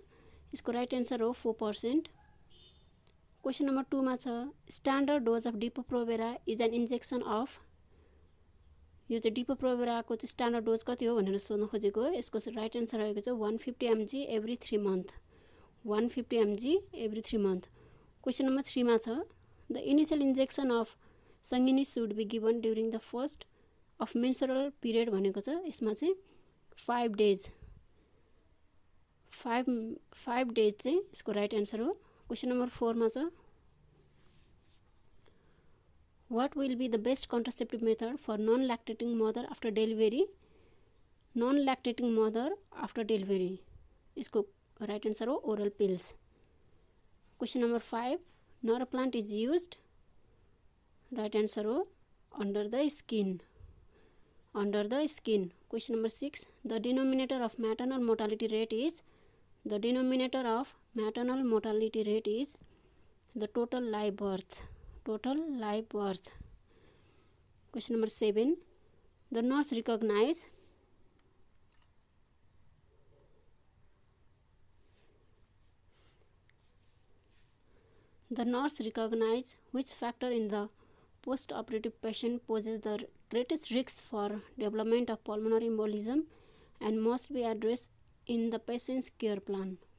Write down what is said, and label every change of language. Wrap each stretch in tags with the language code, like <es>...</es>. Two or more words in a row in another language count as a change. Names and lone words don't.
<ne>यसको</ne> <en>right answer</en> <ne>हो 4%।</ne> <en>question number 2</en> <ne>मा छ,</ne> <en>standard dose of Depo-Provera is an injection of.</en> <ne>यो चाहिँ डिपो-प्रोभेराको चाहिँ</ne> <en>standard dose</en> <ne>कति हो भनेर सोध्न खोजेको हो। यसको</ne> <en>right answer</en> <ne>रहेको छ 150 mg</ne> <en>every 3 month. 150 mg every 3 months. Question number 3</en> <ne>मा छ,</ne> <en>the initial injection of सङ्गिनी should be given during the first of menstrual period</en> <ne>भनेको छ। यसमा चाहिँ</ne> <en>5 days 5 days</en> <ne>चाहिँ यसको</ne> <en>right answer</en> <ne>हो।</ne> <en>question number</en> <ne>4 मा छ,</ne> <en>what will be the best contraceptive method for non-lactating mother after delivery? non-lactating mother after delivery,</en> <ne>यसको</ne> <en>right answer</en> <ne>हो</ne> <en>oral pills. question number 5, Noroplant is used, right answer</en> <ne>हो</ne> <en>under the skin. under the skin. question number 6, the denominator of maternal mortality rate is. the denominator of maternal mortality rate is the total live birth. total live birth. question number 7, the nurse recognize. The nurse recognize which factor in the post-operative patient poses the greatest risk for development of pulmonary embolism and must be addressed in the patient's care plan.</en>